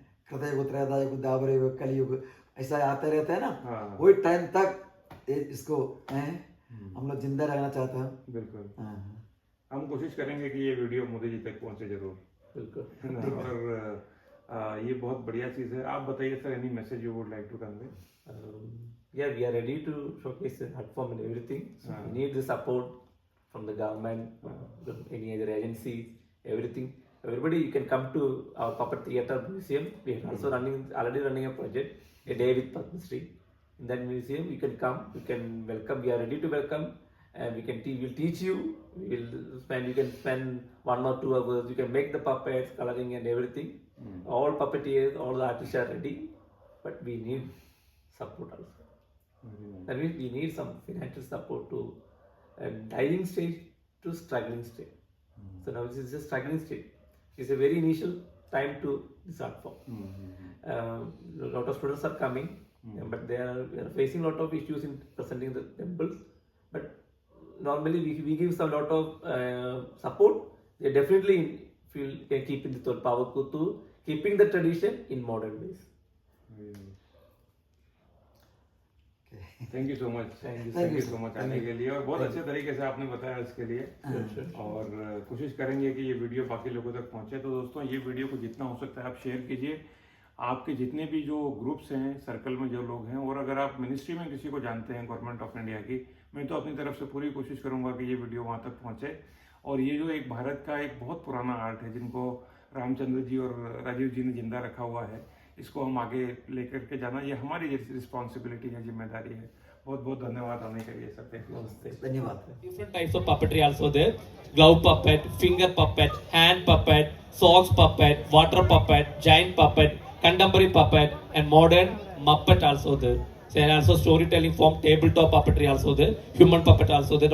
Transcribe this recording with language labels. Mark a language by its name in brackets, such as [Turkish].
[Hindi] कृतयुग त्रैतायुग द्वापर युग कलयुग ऐसा आते रहता है ना, हाँ। वही टाइम तक इसको हम लोग जिंदा रहना चाहते हैं। बिल्कुल, हाँ। हम कोशिश करेंगे कि ये वीडियो मोदी जी तक पहुंचे जरूर, बिल्कुल। है ना? और ये बहुत बढ़िया चीज़ है। आप बताइए sir, [English] Any message you would like to convey? Yeah, we are ready to showcase the art form and everything. So we need the support from the government, any other agencies, everything. Everybody, you can come to our puppet theatre museum. We are also already running a project, a day with Padma Shri. In that museum, you can come. You can welcome. We are ready to welcome, and we can we'll teach you. You can spend 1 or 2 hours. You can make the puppets, coloring and everything. All puppeteers, all the artists are ready, but we need support also. That means we need some financial support to dying stage to struggling stage. So now this is a struggling stage. It's a very initial time to this art form. A lot of students are coming, but we are facing a lot of issues in presenting the temples. But normally we give some lot of support. They definitely feel can keep in the Tolpavakkuttu, keeping the tradition in modern ways. Thank you so much, [Hindi] thank you so much आने के लिए, और बहुत अच्छे तरीके से आपने बताया इसके लिए। और कोशिश करेंगे कि ये वीडियो बाकी लोगों तक पहुंचे। तो दोस्तों, ये वीडियो को जितना हो सकता है आप शेयर कीजिए। आपके जितने भी जो ग्रुप्स हैं, सर्कल में जो लोग हैं, और अगर आप मिनिस्ट्री में किसी को जानते हैं गवर्नमेंट ऑफ इंडिया की, मैं तो अपनी तरफ से पूरी कोशिश करूंगा कि ये वीडियो वहाँ तक पहुँचे। और ये जो एक भारत का एक बहुत पुराना आर्ट है, जिनको रामचंद्र जी और राजीव जी ने जिंदा रखा हुआ है, इसको हम आगे लेकर के जाना, ये हमारी रिस्पॉन्सिबिलिटी है, जिम्मेदारी है। बहुत बहुत धन्यवाद आने के लिए सर। धन्यवाद। [English] Different types of puppetry also there. Glove puppet, finger puppet, hand puppet, socks puppet, water puppet, giant puppet, contemporary puppet, and modern Muppet also there. So, and also storytelling form, tabletop puppetry also there, human puppet also there.